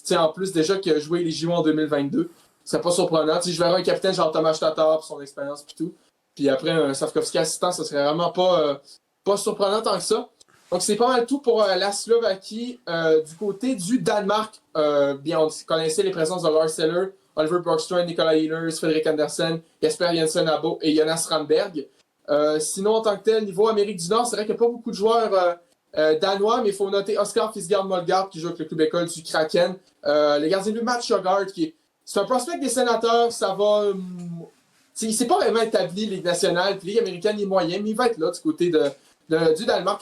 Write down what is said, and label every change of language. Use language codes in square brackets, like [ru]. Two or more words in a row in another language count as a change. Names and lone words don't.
[fr] Tu sais, en plus, déjà qu'il a joué les JO en 2022. Ce serait pas surprenant. Tu sais, je verrais un capitaine genre Tomáš Tatar pour son expérience et tout. Puis après, un Slavkovski assistant, ça serait vraiment pas surprenant tant que ça. Donc, c'est pas mal tout pour la Slovaquie. Du côté du Danemark, bien, on connaissait les présences de Lars Eller, Oliver Brockstrom, Nicolas Ehlers, Fredrik Andersen, Jesper Jensen-Abo et Jonas Ramberg. Sinon, en tant que tel, niveau Amérique du Nord, c'est vrai qu'il n'y a pas beaucoup de joueurs danois, mais il faut noter Oscar Fisgard-Molgard qui joue avec le club école du Kraken. Le gardien de but Matt Shogard, c'est un prospect des Sénateurs, ça va il s'est pas vraiment établi Ligue nationale, puis Ligue américaine, il est moyen, mais il va être là du côté du Danemark.